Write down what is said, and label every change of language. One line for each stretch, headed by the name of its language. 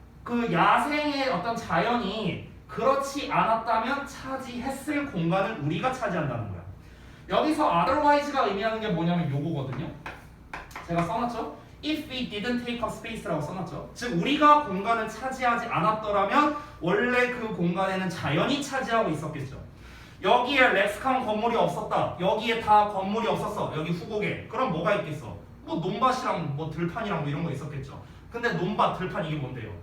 Korean: 그 야생의 어떤 자연이 그렇지 않았다면 차지했을 공간을 우리가 차지한다는 거야. 여기서 otherwise가 의미하는 게 뭐냐면 요거거든요. 제가 써놨죠?
English: If we didn't take up space라고
Korean: 써놨죠. 즉 우리가 공간을 차지하지 않았더라면 원래 그 공간에는 자연이 차지하고 있었겠죠. 여기에 렉스카운 건물이 없었다. 여기에 다 건물이 없었어. 여기 후곡에. 그럼 뭐가 있겠어? 뭐 논밭이랑 뭐 들판이랑 뭐 이런 거 있었겠죠. 근데 논밭, 들판 이게 뭔데요?